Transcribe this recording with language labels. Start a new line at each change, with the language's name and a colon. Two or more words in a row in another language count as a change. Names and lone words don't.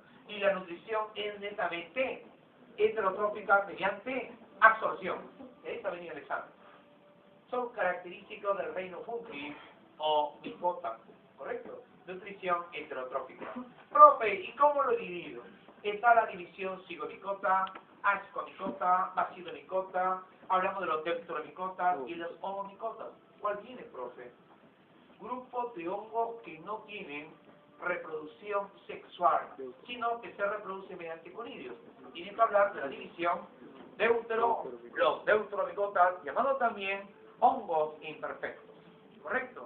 Spanish: Y la nutrición es netamente heterotrófica mediante absorción. De ahí está venido el examen. Son característicos del reino fungi o micota, ¿correcto? Nutrición heterotrófica. Profe, ¿y cómo lo divido? Está la división zigomicota, ascomicota, bacidomicota, hablamos de los deuteromicotas y los homomicotas. ¿Cuál viene, profe? Grupos de hongos que no tienen reproducción sexual, sino que se reproducen mediante conidios. Tienen que hablar de la división los deuteromicotas, llamados también hongos imperfectos, ¿correcto?